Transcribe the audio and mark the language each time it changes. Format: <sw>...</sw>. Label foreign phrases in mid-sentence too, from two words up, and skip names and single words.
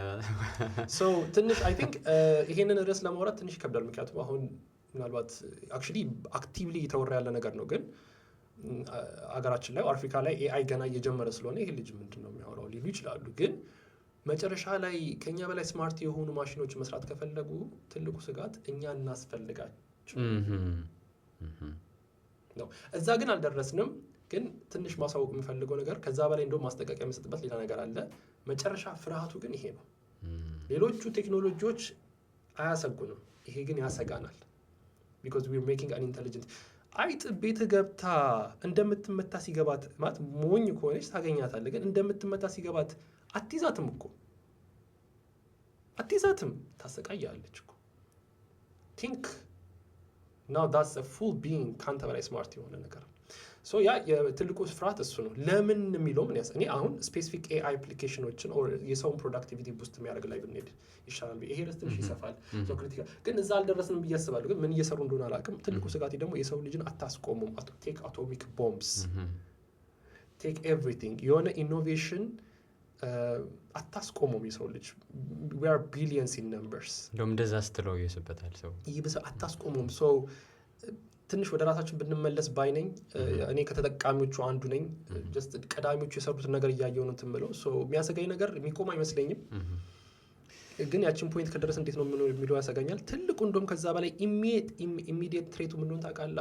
<am>ትንሽ</am> <en>I think</en> <am>ይሄንን ርዕስ ለማውራት ትንሽ ይከብዳል። ምክንያቱም አሁን ምናልባት</am> <en>actually actively</en> <am>እየተወራ ያለ ነገር ነው። ግን አገራችን ላይ አፍሪካ ላይ ኤአይ ገና እየጀመረ ስለሆነ ይሄ ልጅ ምንድን ነው የሚያወራው ሊሉ ይችላሉ። ግን መጨረሻ ላይ ከኛ በላይ ስማርት የሆኑ ማሽኖች መስራት ከፈለጉ ትልቁ ስጋት እኛ እናስፈልጋቸው ነው። እዛ ግን አልደረስንም። ግን ትንሽ ማሳወቅ የምፈልገው ነገር ከዛ በላይ እንደውም ማስጠንቀቂያ የምሰጥበት ሌላ ነገር አለ። መጨረሻ ፍርሃቱ ግን ይሄ ነው። ሌሎቹ ቴክኖሎጂዎች አያሰጉንም፣ ይሄ ግን ያሰጋናል።</am> <en>because we are making an intelligent</en> <am>አይጥ ቤት ገብታ እንደምትመታ ሲገባት ማለት ሞኝ ከሆነች ታገኛታለህ። ግን እንደምትመታ ሲገባት አትይዛትም እኮ አትይዛትም፣ ታሰቃያለች እኮ።</am> <en>think now that's a full being</en> <am>ካንተ በላይ ስማርት የሆነ ነገር። ሶ ያ የትልቁ ፍርሃት እሱ ነው። ለምን የሚለው ምን እኔ አሁን</am> <en>specific AI applications</en> <am>የሰውን ፕሮዳክቲቪቲ ቡስት የሚያደርግ ላይ ብንሄድ ይሻላል። ይሄ ትንሽ ይሰፋል። ክሪቲካል ግን እዛ አልደረስንም ብዬ አስባለሁ። ግን ምን እየሰሩ እንደሆነ አላውቅም። ትልቁ ስጋቴ ደግሞ የሰው ልጅን አታስቆሙም።</am> <en>take atomic bombs take everything</en> <am>የሆነ ኢኖቬሽን አታስቆሙም። የሰው ልጅ</am> <en>we are billions in numbers</en> <am>እንደውም እንደዛ ስትለው ይስበታል ሰው አታስቆሙም። ሶ ትንሽ ወደ ራሳችን ብንመለስ ባይ ነኝ። እኔ ከተጠቃሚዎቹ አንዱ ነኝ። ጀስት ቀዳሚዎቹ የሰሩትን ነገር እያየሁ ነው ትምለው። ሶ የሚያሰጋኝ ነገር የሚቆም አይመስለኝም። ግን ያችን ፖይንት ከደረስ እንዴት ነው የሚለው ያሰጋኛል። ትልቁ እንደውም ከዛ በላይ</am> <en>immediate threat</en> <am>ምን እንደሆነ ታውቃለህ?</am>